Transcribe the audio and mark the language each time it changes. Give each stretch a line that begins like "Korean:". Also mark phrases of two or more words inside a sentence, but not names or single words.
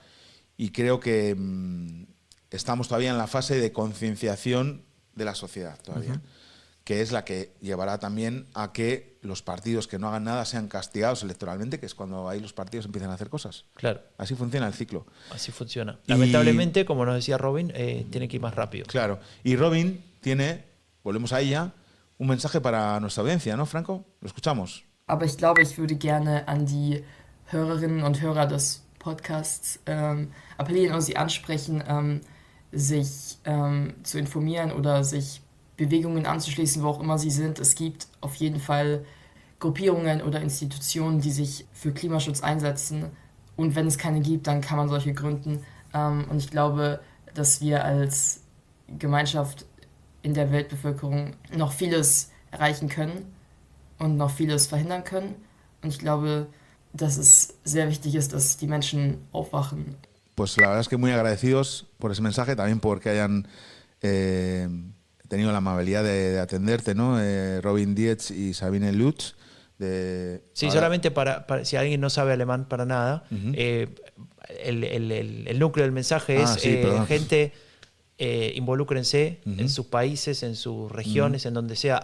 Spanish: Y creo que estamos todavía en la fase de concienciación de la sociedad todavía, que es la que llevará también a que los partidos que no hagan nada sean castigados electoralmente, que es cuando ahí los partidos empiezan a hacer cosas. Claro. Así funciona el ciclo. Así funciona. Lamentablemente, como nos decía Robin, tiene que ir más rápido. Claro. Y Robin tiene, volvemos a ella, un mensaje para nuestra audiencia, ¿no, Franco? Lo escuchamos.
German: Aber ich glaube, ich würde gerne an die Hörerinnen und Hörer des Podcasts appellieren und sie ansprechen, sich zu informieren oder sich Bewegungen anzuschließen, wo auch immer sie sind. Es gibt auf jeden Fall Gruppierungen oder Institutionen, die sich für Klimaschutz einsetzen. Und wenn es keine gibt, dann kann man solche gründen. Und ich glaube, dass wir als Gemeinschaft in der Weltbevölkerung noch vieles erreichen können und noch vieles verhindern können. Und ich glaube, dass es sehr wichtig ist, dass die Menschen aufwachen.
Spanish: Pues la verdad es que muy agradecidos por ese mensaje, también porque hayan tenido la amabilidad de atenderte, ¿no? Robin Dietz y Sabine Lutz. Sí, solamente para si alguien no sabe alemán para nada, el núcleo del mensaje es gente, involúcrense en sus países, en sus regiones, en donde sea.